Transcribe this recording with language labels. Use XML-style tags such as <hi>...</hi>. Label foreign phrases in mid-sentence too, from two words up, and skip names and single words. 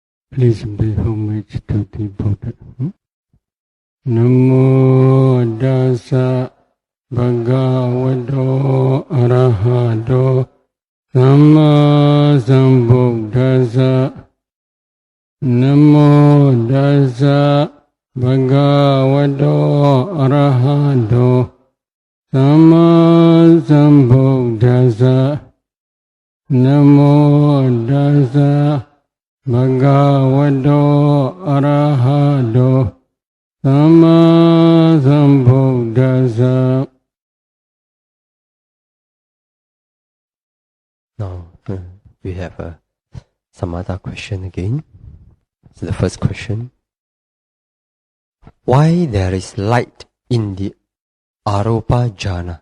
<en>Please pay homage to the Buddha.</en> <pi>Namo Dasa Bhagavato Arahato Samma Sambuddhassa. Namo Dasa Bhagavato Arahato Samma Sambuddhassa. Namo Dasa Bhagavato Arahato Samma Sambuddhassa.</pi> <en>Now we have some other question again. So the first question: why there is light in the</en> <pi>Arupa jhana?</pi>